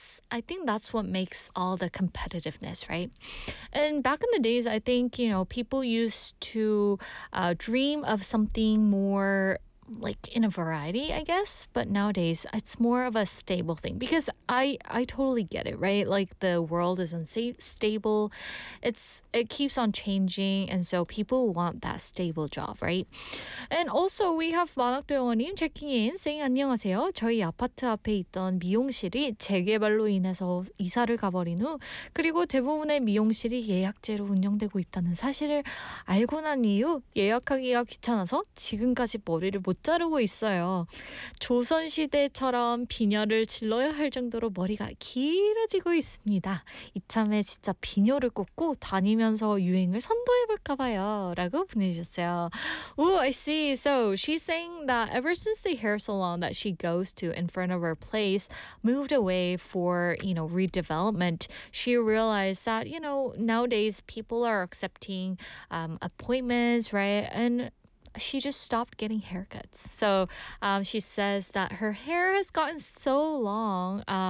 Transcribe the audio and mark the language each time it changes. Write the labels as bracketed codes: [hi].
[en] I think that's what makes all the competitiveness, right? And back in the days, I think, you know, people used to dream of something more like in a variety, I guess. But nowadays, it's more of a stable thing, because I totally get it, right? Like, the world is unstable. It keeps on changing. And so people want that stable job, right? And also, we have 만학도영원님 checking in, saying, [ko] 안녕하세요. 저희 아파트 앞에 있던 미용실이 재개발로 인해서 이사를 가버린 후, 그리고 대부분의 미용실이 예약제로 운영되고 있다는 사실을 알고 난 이후, 예약하기가 귀찮아서 지금까지 머리를 못 자르고 있어요. 조선시대처럼 비녀를 질러야 할 정도로 머리가 길어지고 있습니다. 이참에 진짜 비녀를 꽂고 다니면서 유행을 선도해볼까 봐요. 라고 보내주셨어요. [en] Oh, I see. So she's saying that ever since the hair salon that she goes to in front of her place moved away for, you know, redevelopment, she realized that, you know, nowadays people are accepting appointments, right? And she just stopped getting haircuts. So she says that her hair has gotten so long.